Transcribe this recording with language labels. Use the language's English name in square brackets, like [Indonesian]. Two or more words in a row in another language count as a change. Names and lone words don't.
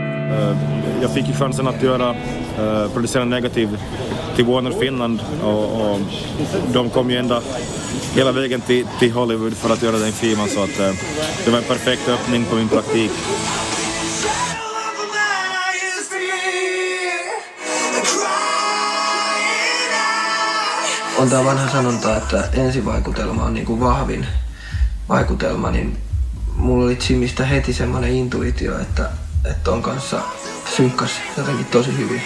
[Swedish] Jag fick ju chansen att producera negativ till Warner Finland och de kom ju ända hela vägen till Hollywood för att göra den filmen, så att det var en perfekt öppning på min praktik. [Finnish] On tämä vanha sanonta, että ensivaikutelma on niinku vahvin vaikutelma, niin mulla oli Jimistä heti semmoinen intuitio, että on kanssa synkkas jotenkin tosi hyvin.